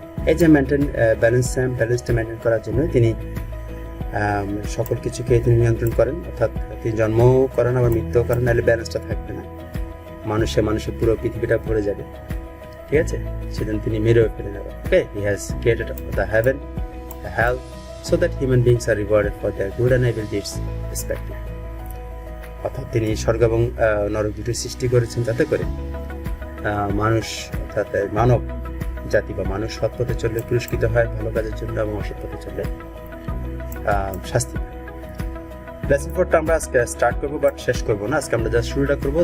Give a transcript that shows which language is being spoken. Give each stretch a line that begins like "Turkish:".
Bangla: এই যে ব্যালেন্সটা মেনটেন করার জন্য তিনি সকল কিছুকে তিনি নিয়ন্ত্রণ করেন, অর্থাৎ তিনি জন্মও করেন আবার মৃত্যুও করেন, নাহলে ব্যালেন্সটা থাকবে না, মানুষের পুরো পৃথিবীটা ভরে যাবে। ঠিক আছে, সেদিন তিনি মেরেও ফেলে নেবেন।
English: Okay, he has created the heaven, the hell, so that human beings are rewarded for their good and evil deeds respectively.
Bangla: অর্থাৎ তিনি স্বর্গ এবং নরক দুটো সৃষ্টি করেছেন যাতে করে মানুষ, অর্থাৎ মানব জাতি বা মানুষ সৎ পথে চললে পুরস্কৃত হয় ভালো কাজের জন্য, এবং অসৎ পথে চললে শাস্তি। লেসন 4টা আমরা আজকে স্টার্ট করবো, বাট শেষ করবো না, আজকে আমরা জাস্ট শুরুটা করবো।